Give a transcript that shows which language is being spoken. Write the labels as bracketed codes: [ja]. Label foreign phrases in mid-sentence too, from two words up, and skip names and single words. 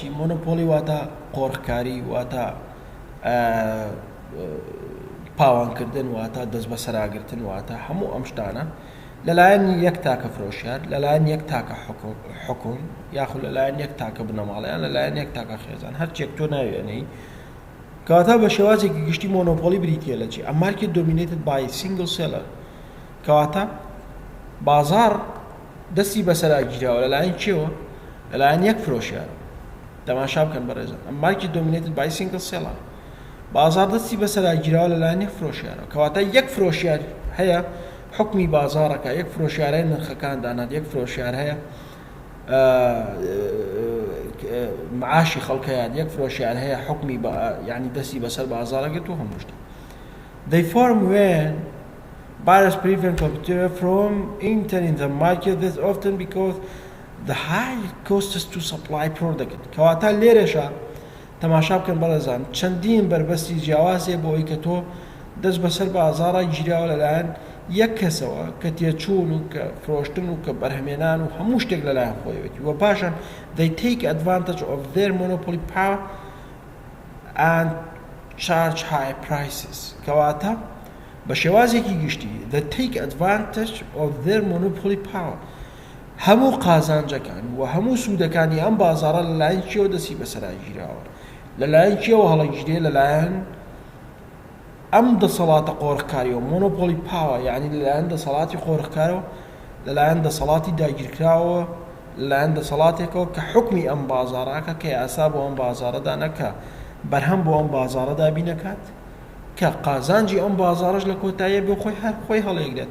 [ckb] مۆنۆپۆلی واتە قۆڕخکاری، واتە پاوانکردن، واتە دەست بە سەراگرتن، واتە هەموو ئەم شتانە لەلایەن یەک تاکە فرۆشیار، لەلایەن یەک تاکە حکوم، یاخود لەلایەن یەک تاکە بنەماڵیان، لەلایەن یەک تاکە خێزان، هەرچێک تۆ ناوێنەی کەواتە بە شێوازێکی گشتی مۆنۆپۆلی بریتە لە چی؟ ئەم [en] market dominated by single seller, [ckb] کەواتە بازار دەستی بەسەراگیراوە لەلایەن کێوە؟ لەلایەن یەک فرۆشیارە. تەماشا بکەن بەڕێزان، ئەم [en] market dominated by single seller, [ckb] بازار دەستی بەسەراگیراوە لەلایەن یەک فرۆشیارە، کەواتە یەک فرۆشیار هەیە حکمی بازارەکە، یەک فرۆشیارەیە نرخەکان دانات، یەک فرۆشیار هەیە معاشی خەڵکەیان، یەک فرۆشیار هەیە حکمی یعنی دەستی بەسەر بازارەگرت و هەموو شتە. [en] They form when buyers prevent competitor from entering the market this often because the high costs to supply product. [ckb] کەواتە لێرەشە تەماشا بکەن بەڕێزان، چەندین بربەستی جیاوازێ بۆ ئەوەی کە تۆ دەست بەسەر بازارە گیراوە لەلایەن یەک کەسەوە کە تێچوون و کە فرۆشتن و کە بەرهەمێنان و هەموو شتێک لەلایەن خۆیەوەتی. وە پاشان [en] they take advantage of their monopoly power and charge high prices. [ckb] کەواتە بە شێوازێکی گشتی [en] they take advantage of their monopoly power، [ckb] هەموو قازانجەکان و هەموو سوودەکانی ئەم بازارە لەلایەن کێوە دەستی بەسەراگیراوە، لەلایەن کێوە هەڵەگیرێ؟ لەلایەن ئەم دەسەڵاتە قۆڕخکاریەوە، مۆنۆپۆلی پاوە، یعنی لەلایەن دەسەڵاتی قۆڕخکارەوە، لەلایەن دەسەڵاتی داگیرکراوە، لەلایەن دەسەڵاتێکەوە کە حکمی ئەم بازاڕاکە کە یاسا بۆ ئەم بازارەدا نەکا، بەرهەم بۆ ئەم بازارەدا بینەکات کە قازانجی ئەم بازارەش لە کۆتاییە بۆ خۆی هەر خۆی هەڵەیەگرێت.